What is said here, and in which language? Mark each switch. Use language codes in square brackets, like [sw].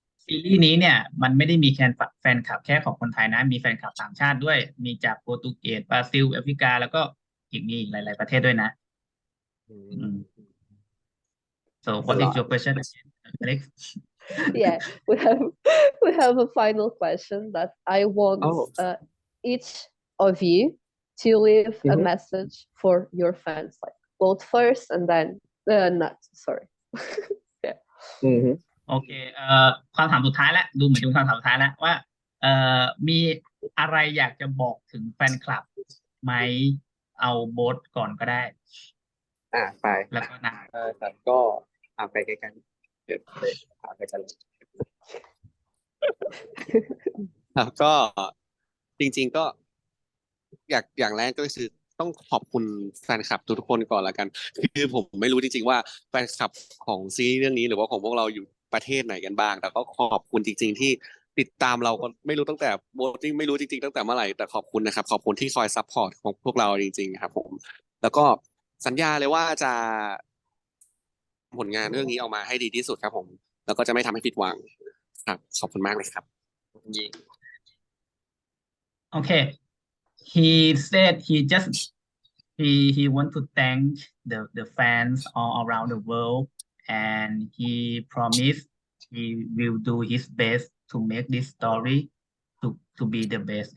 [th] ซีรีส์นี้เนี่ยมันไม่ได้มีแฟนคลับแค่ของคนไทยนะมีแฟนคลับต่างชาติด้วยมีจากโปรตุเกสบราซิลแอฟริกาแล้วก็มีหลายๆประเทศด้วยนะ [en] So what is your question, Alex? Yeah, we have a final question that I want each of you to leave a message for your fans, like both first and then Nutt. Sorry. Yeah. [th] โอเคคำถามสุดท้ายแล้วดูเหมือนจะเป็นคำถามสุดท้ายแล้วว่ามีอะไรอยากจะบอกถึงแฟนคลับไหมเอาโบ๊ทก่อนก็ได้ ไป แล้วก็นะ แต่ก็ไปใกล้ๆเดี๋ยวไปกันเลย ครับก็จริงๆก็อย่างแรกก็คือต้องขอบคุณแฟนคลับทุกคนก่อนละกันคือผมไม่รู้จริงๆว่าแฟนคลับของซีรีส์เรื่องนี้หรือว่าของพวกเรา ประเทศไหนกันบ้างแต่ก็ขอบคุณจริงๆที่ติดตามเราก็ไม่รู้ตั้งแต่โบติ้งไม่รู้จริงๆตั้งแต่เมื่อไหร่แต่ขอบคุณนะครับขอบคุณที่คอยซัพพอร์ตของพวกเราจริงๆครับผมแล้วก็สัญญาเลยว่าจะผลงานเรื่องนี้ออกมาให้ดีที่สุดครับผมแล้วก็จะไม่ทำให้ผิดหวังครับขอบคุณมากเลยครับยิง [en] Okay, he said he want to thank the fans all around the world, and he promised he will do his best to make this story to be the best.